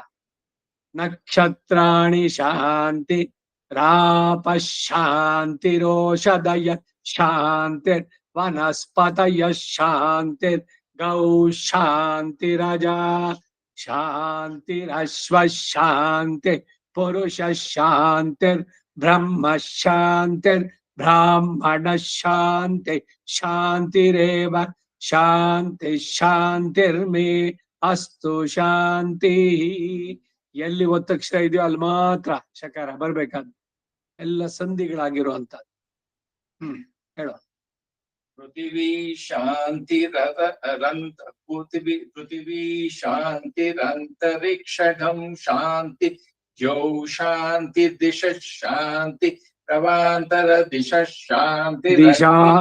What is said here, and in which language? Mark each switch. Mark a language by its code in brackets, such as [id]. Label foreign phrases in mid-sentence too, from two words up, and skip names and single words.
[sa] ನಕ್ಷತ್ರಾಣಿ ಶಾಂತಿ ರಾಪ ಶಾಂತಿರೋಷಧಯ ಶಾಂತಿರ್ ವನಸ್ಪತಯ ಶಾಂತಿರ್ ಗೌ ಶಾಂತಿರಜಾ ಶಾಂತಿರಶ್ವ ಶಾಂತಿ ಪುರುಷ ಶಾಂತಿರ್ ಬ್ರಹ್ಮ ಶಾಂತಿರ್ ಬ್ರಾಹ್ಮಣ ಶಾಂತಿ ಶಾಂತಿರೇವ ಶಾಂತಿ ಶಾಂತಿರ್ಮೇ ಅಸ್ತು ಶಾಂತಿ. [kn] ಎಲ್ಲಿ ಒತ್ತಕ್ಷರ ಇದೆಯೋ ಅಲ್ಲಿ ಮಾತ್ರ ಶಕಾರ ಬರ್ಬೇಕಾದ್. ಎಲ್ಲ ಸಂಧಿಗಳಾಗಿರುವಂತದ್ದು. ಹೇಳು. [sa] ಪೃಥಿವಿ ಶಾಂತಿರಂತ ಪೃಥಿವಿ ಶಾಂತಿರಂತರಿಕ್ಷಗಂ ಶಾಂತಿ ಯೌ ಶಾಂತಿ ದಿಶ ಶಾಂತಿ ಪ್ರವಾಂತರ ದಿಶ ಶಾಂತಿ ದಿಶಾ